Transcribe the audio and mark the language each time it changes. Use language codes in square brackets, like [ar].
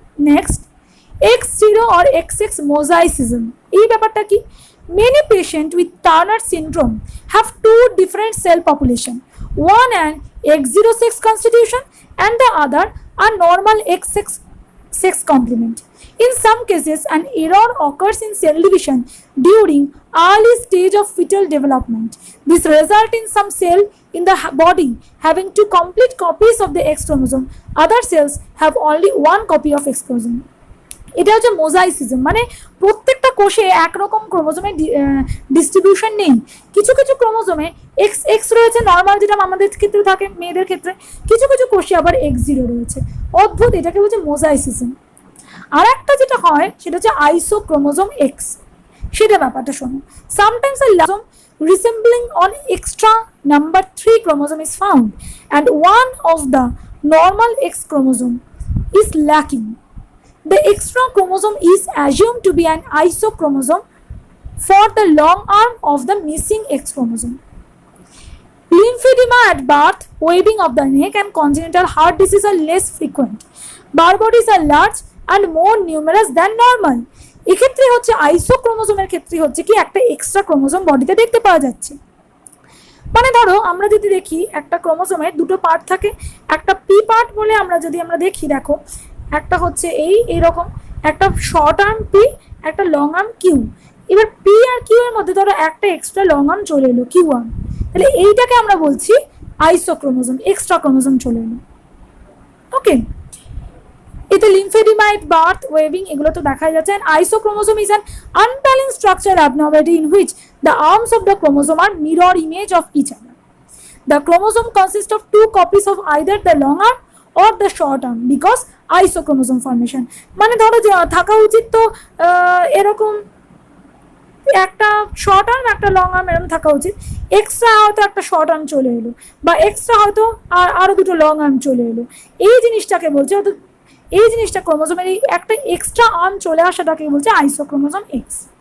[en] next, X0 or XX mosaicism, [bn] এই ব্যাপারটা কি? [en] Many patients with Turner syndrome have two different cell population, one an X0 sex constitution and the other a normal XX sex complement. In some cases, an error occurs in cell division during early stage of fetal development. This results in some cell in the body having two complete copies of the X chromosome. Other cells have only one copy of X chromosome. [bn] এটা হচ্ছে মোজাইসিজম, মানে প্রত্যেকটা কোষে একরকম ক্রোমোজোমের distribution নেই, কিছু কিছু ক্রোমোজোমে এক্স এক্স রয়েছে নর্মাল, যেটা আমাদের ক্ষেত্রে থাকে, মেয়েদের ক্ষেত্রে কিছু কিছু কোষে আবার X0 রয়েছে, অদ্ভুত, এটাকে বলছে মোজাইসিজম। আর একটা যেটা হয় সেটা হচ্ছে আইসোক্রোমোজোম এক্স, সেটা ব্যাপারটা শোনো। [en] Sometimes a chromosome resembling on extra number 3 chromosome is found and one of the normal X chromosome is lacking. The extra chromosome is assumed to be an isochromosome for the long arm of the missing X chromosome. Lymphedema at birth, waving of the neck and congenital heart disease are less frequent. Barbodies are large and more numerous than normal. [bn] এক্ষেত্রে হচ্ছে আইসোক্রোমোজোমের ক্ষেত্রে হচ্ছে কি একটা extra chromosome বডিতে দেখতে পাওয়া যাচ্ছে। মানে ধরো আমরা যদি দেখি একটা ক্রোমোজোমের দুটো পার্ট থাকে, একটা পি পার্ট বলে আমরা যদি দেখি, দেখো একটা হচ্ছে এইরকম একটা শর্ট আর্ম পি, একটা লং আর্ম কিউ। এবার পি আর কিউ এর মধ্যে ধরো একটা এক্সট্রা লং আর্ম চলে এলো, কিউ আর্ম, তাহলে এইটাকে আমরা বলছি আইসোক্রোমোজোম, এক্সট্রা ক্রোমোজোম চলে এলো। ওকে, এতে লিম্ফেডিমা এট বার্থ, ওয়েভিং, এগুলো তো দেখাই যাচ্ছে। [en] And isochromosome is an unbalance structure abnormality in which the arms of the chromosome are mirror image of each other. The chromosome consists of two copies of either the long arm or the short arm because isochromosome formation. [bn] মানে ধরো যে থাকা উচিত তো এরকম একটা short arm একটা long arm এরকম থাকা উচিত, এক্সট্রা হয়তো একটা শর্ট আর্ম চলে এলো বা এক্সট্রা হয়তো আরো দুটো লং আর্ম চলে এলো, এই জিনিসটাকে বলছে, হয়তো এই জিনিসটা ক্রোমোজোমের এই একটা এক্সট্রা আর্ম চলে আসাটাকে বলছে আইসোক্রোমোজোম এক্স।